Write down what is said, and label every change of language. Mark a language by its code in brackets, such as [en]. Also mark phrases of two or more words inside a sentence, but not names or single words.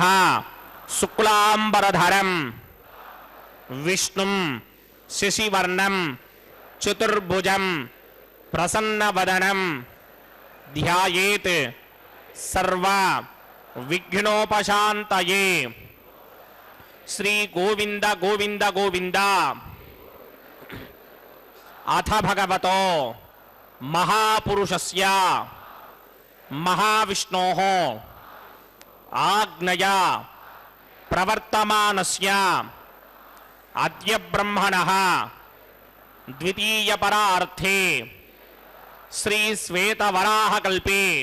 [sa] శుక్లాంబరధరం విష్ణుం శశివర్ణం చతుర్భుజం ప్రసన్నవదనం ధ్యాయేత్ సర్వ విఘ్నోపశాంతయే. శ్రీ గోవింద గోవింద గోవింద. అథ భగవతో महापुरुषस्य महाविष्णोः आज्ञया प्रवर्तमानस्य अद्य ब्रह्मणः द्वितीयपरार्थे श्री श्वेतवराहकल्पे